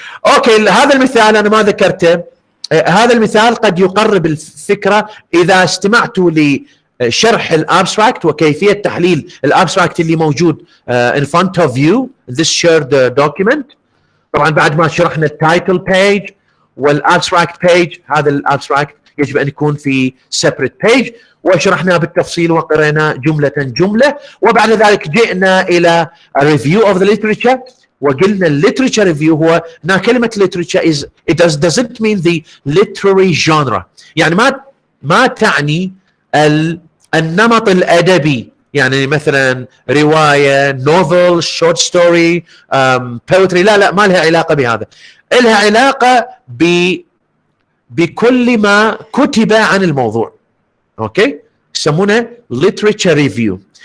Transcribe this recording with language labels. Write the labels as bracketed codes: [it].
[ar] اوكي، هذا المثال انا ما ذكرته. هذا المثال قد يقرب الفكره اذا استمعتوا لشرح الابستراكت وكيفيه تحليل الابستراكت اللي موجود [en] in front of you this shared document. [ar] طبعا بعد ما شرحنا التايتل بيج والابستراكت بيج، هذا الابستراكت يجب ان يكون في [en] separate page، [ar] وشرحناه بالتفصيل وقرأنا جملة. وبعد ذلك جئنا إلى [en] review of the literature، [ar] وقلنا literature review هو كلمة [en] literature is it doesn't mean the literary genre، [ar] ما تعني النمط الأدبي، مثلا رواية، novel، short story، poetry، لا ما لها علاقة بهذا. لها علاقة بكل ما كتب عن الموضوع. اوكي، يسمونه literature review.